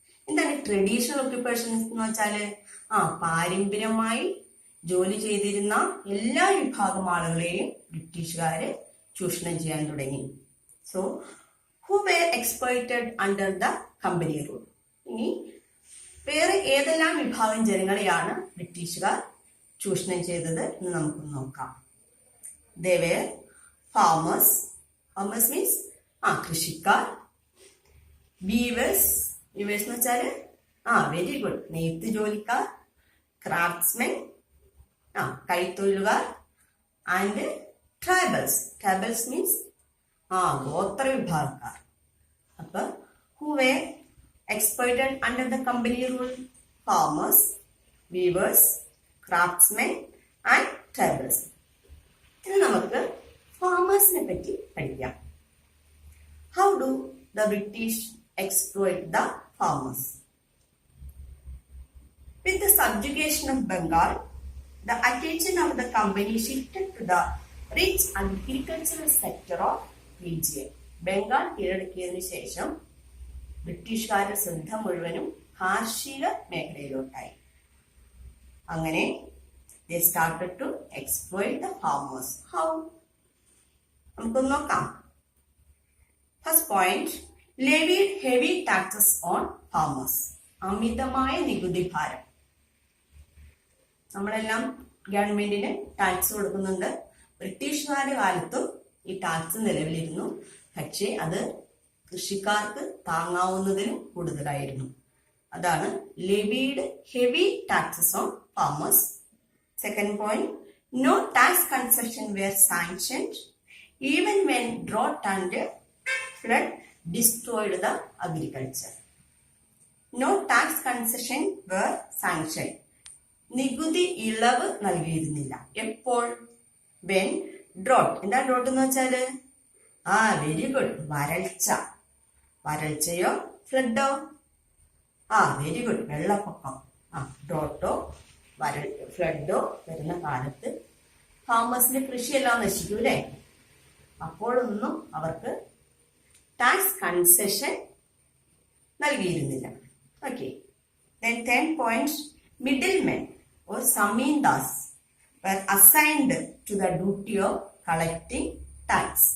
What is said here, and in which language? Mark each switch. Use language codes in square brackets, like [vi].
[ml] എന്താണ് traditional occupations എന്ന് വെച്ചാല്? പാരമ്പര്യമായി ജോലി ചെയ്തിരുന്ന എല്ലാ വിഭാഗം ആളുകളെയും ബ്രിട്ടീഷുകാര് ചൂഷണം ചെയ്യാൻ തുടങ്ങി. [en] So who were exploited under the company rule. [ml] ഇനി വേറെ ഏതെല്ലാം വിഭാഗം ജനങ്ങളെയാണ് ബ്രിട്ടീഷുകാർ ചൂഷണം ചെയ്തത് എന്ന് നമുക്ക് നോക്കാം. [en] They were farmers. Farmers means കൃഷിക്കാർ. [ml] Weavers എന്ന് വെച്ചാല് [en] very good, [ml] നെയ്ത്ത് ജോലിക്കാർ. [en] Craftsmen, കൈത്തൊഴിലുകാർ, and tribals. Tribals means [ml] ഗോത്ര വിഭാഗക്കാർ. അപ്പൊ [en] Who were exploited under the company rule? Farmers, weavers, craftsmen and tribals. [ml] ഇനി നമുക്ക് ഫാമേഴ്സിനെ പറ്റി പഠിക്കാം. [en] How do the British exploit the farmers? With the subjugation of Bengal, the attention of the company shifted to the rich agricultural sector of region. [ml] Bengal കീഴടക്കിയതിനു ശേഷം ബ്രിട്ടീഷുകാരുടെ ശ്രദ്ധ മുഴുവനും കാർഷിക മേഖലയിലോട്ടായി. അങ്ങനെ [en] they started to exploit the farmers. How? [ml] നമുക്കൊന്ന് നോക്കാം. [en] First point, levied heavy taxes on farmers. [ml] അമിതമായ നികുതി ഭാരം. നമ്മളെല്ലാം ഗവൺമെന്റിന് ടാക്സ് കൊടുക്കുന്നുണ്ട്. ബ്രിട്ടീഷുകാരുടെ കാലത്തും ഈ ടാക്സ് നിലവിലിരുന്നു. പക്ഷേ അത് കൃഷിക്കാർക്ക് താങ്ങാവുന്നതിനും കൂടുതലായിരുന്നു. അതാണ് [en] Levied heavy taxes on farmers. Second point, no tax concession were sanctioned even when drought and flood destroyed the agriculture. No tax concession were sanctioned. [ml] നികുതി ഇളവ് നൽകിയിരുന്നില്ല. എപ്പോൾ? [en] when drought. [ml] എന്താ ഡ്രോട്ട് എന്ന് വെച്ചാല്? [en] very good, [ml] വരൾച്ച. വരൾച്ചയോ ഫ്ലഡോ? [en] very good, [ml] വെള്ളപ്പൊക്കം. ഡ്രോട്ടോ ഫ്ലഡോ വരുന്ന കാലത്ത് ഫാമേഴ്സിന്റെ കൃഷിയെല്ലാം നശിക്കൂലേ? അപ്പോഴൊന്നും അവർക്ക് ടാക്സ് കൺസെഷൻ നൽകിയിരുന്നില്ല. Okay. [en] Then 10 points, middlemen or zamindars were assigned to the duty of collecting tax.